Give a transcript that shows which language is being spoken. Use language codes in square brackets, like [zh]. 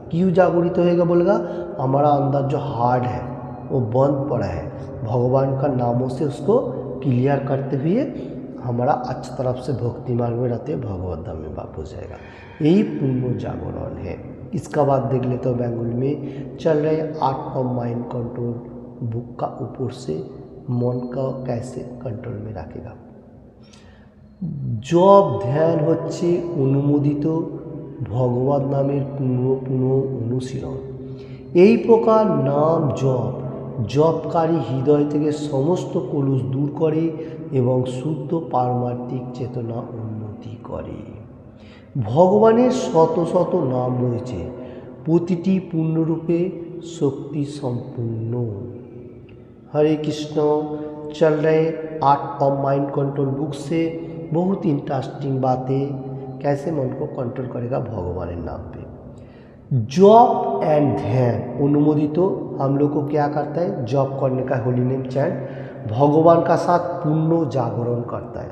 [hi] क्यों जागृत होएगा बोलेगा, हमारा अंदर जो हार्ट है वो बंद पड़ा है, भगवान का नामों से उसको क्लियर करते हुए हमारा अच्छा तरफ से भक्ति मार्ग में रहते भगवत धाम में वापस जाएगा। यही पूर्ण जागरण है। इसका बाद देख लेते हो बेंगोली में चल रहे art of mind control book का ऊपर से मन का कैसे कंट्रोल में रखेगा। [bn] जप ध्यान হচ্ছে অনুমোদিত ভগবত নামের পুনঃ পুনঃ অনুশীলন। এই প্রকার নাম জপকারী হৃদয় থেকে সমস্ত কলুষ দূর করে এবং শুদ্ধ পারমার্থিক চেতনা উন্নতি করে। ভগবানের শত শত নাম রয়েছে, প্রতিটি পূর্ণরূপে শক্তি সম্পূর্ণ। [hi] हरे कृष्ण। चल रहे art of mind control book से बहुत इंटरेस्टिंग बातें, कैसे मन को कंट्रोल करेगा भगवान नाम पे। जॉब एंड ध्यान अनुमोदित तो हम लोग को क्या करता है, जॉब करने का होली नेम चैंट भगवान का साथ पूर्ण जागरण करता है।